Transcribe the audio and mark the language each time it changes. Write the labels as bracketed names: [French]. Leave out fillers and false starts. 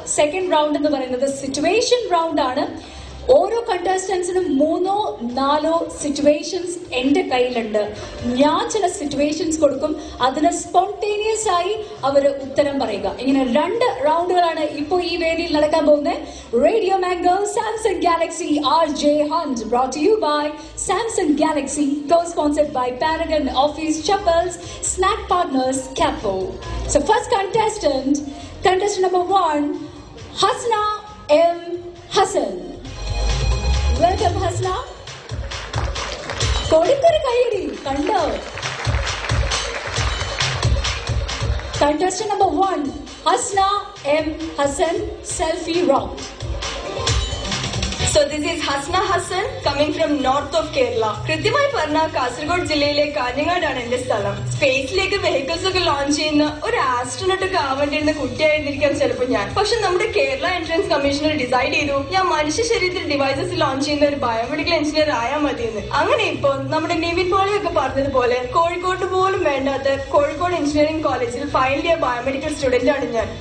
[Malayalam] Second round എന്ന് പറയുന്നത് situation round ആണ്. ഓരോ കണ്ടസ്റ്റൻസിനും 3-4 സിറ്റുവേഷൻസ് എന്റെ കയ്യിലുണ്ട്. ഞാൻ ചില സിറ്റുവേഷൻസ് കൊടുക്കും, അതിന് സ്പോണ്ടേനിയസ് ആയി അവര് ഉത്തരം പറയുക. ഇങ്ങനെ 2 റൗണ്ടുകളാണ് ഇപ്പോ ഈ വേദിയിൽ നടക്കാൻ പോകുന്നത്. [English] Radio Mango Samsung Galaxy RJ Hunt brought to you by Samsung Galaxy, co-sponsored by Paragon Office Chappals, snack partners Capo. So first contestant number 1, Hasna M. Hassan. Welcome Hasna. [Malayalam] കൊടുക്കൊരു കൈയടി കണ്ടോ. [English] Contestant number 1, Hasna M. Hassan, selfie round. So this is Hasna Hassan coming from north of Kerala. [Malayalam] കൃത്യമായി പറഞ്ഞാൽ കാസർഗോഡ് ജില്ലയിലെ കാഞ്ഞങ്ങാടാണ് എന്റെ സ്ഥലം. സ്പേസിലേക്ക് vehicles ഒക്കെ launch ചെയ്യുന്ന ഒരു ആസ്ട്രോനോട്ട് ഒക്കെ ആവേണ്ടിയിരുന്ന കുട്ടിയായിരുന്നിരിക്കാം ചിലപ്പോൾ ഞാൻ. പക്ഷെ നമ്മുടെ കേരള എൻട്രൻസ് കമ്മീഷണർ ഡിസൈഡ് ചെയ്തു ഞാൻ മനുഷ്യ ശരീരത്തിൽ ഡിവൈസസ് ലോഞ്ച് ചെയ്യുന്ന ഒരു ബയോമെഡിക്കൽ എഞ്ചിനീയർ ആയാൽ മതിയെന്ന്. അങ്ങനെ ഇപ്പോൾ നമ്മുടെ നിവിൻ പോളി ഒക്കെ പറഞ്ഞതുപോലെ കോഴിക്കോട് പോലും വേണ്ടാത്ത കോഴിക്കോട് എഞ്ചിനീയറിംഗ് കോളേജിൽ ഫൈനൽ ഇയർ ബയോമെഡിക്കൽ സ്റ്റുഡന്റ് ആണ് ഞാൻ.